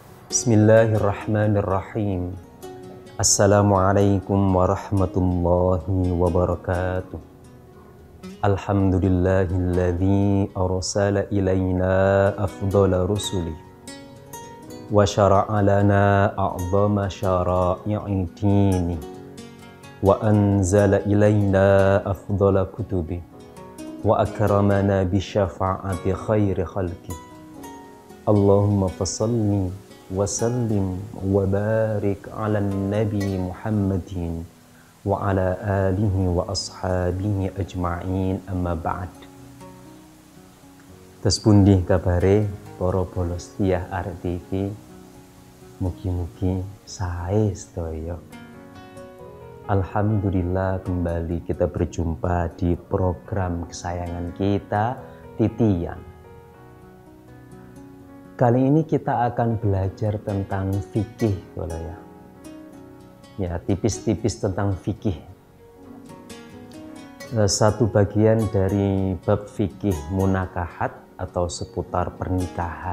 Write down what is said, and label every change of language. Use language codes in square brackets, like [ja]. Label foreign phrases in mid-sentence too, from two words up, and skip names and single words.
[ar] بسم الله الرحمن الرحيم. السلام عليكم ورحمة الله وبركاته. الحمد لله الذي أرسل إلينا أفضل الرسل وشرع لنا أعظم شرائع الدين وأنزل إلينا أفضل الكتب وأكرمنا بشفاعة خير الخلق. اللهم فصل وسلم وبارك على النبي محمد وعلى آله وأصحابه أجمعين، أما بعد. [jv] Terus pundi kabare para bolos tiyah RTV, mugi-mugi sae sedaya. [id] Alhamdulillah, kembali kita berjumpa di program kesayangan kita, Titian. Kali ini kita akan belajar tentang fikih, ya, tipis-tipis tentang fikih. Satu bagian dari bab fikih munakahat atau seputar pernikahan.